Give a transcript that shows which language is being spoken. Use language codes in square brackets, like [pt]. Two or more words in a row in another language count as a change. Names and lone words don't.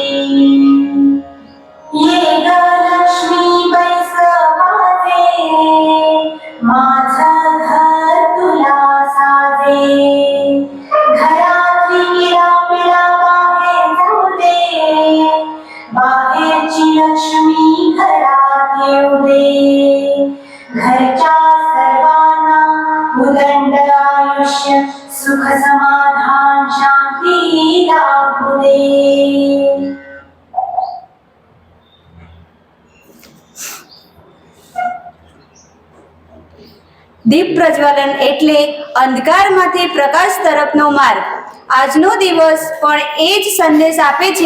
[mr] ये लक्ष्मी बैसवाजे माझं घर तुला साजे घरातली किरापिरा बाहेर जाऊ दे बाहेरची लक्ष्मी घरात येऊ दे घरच्या सर्वांना उदंड आयुष्य सुख समाधान शांती लाभू दे। [gu] દીપ પ્રજ્વલન એટલે અંધકારમાંથી પ્રકાશ તરફનો માર્ગ। આજનો દિવસ પણ એ જ સંદેશ આપે છે।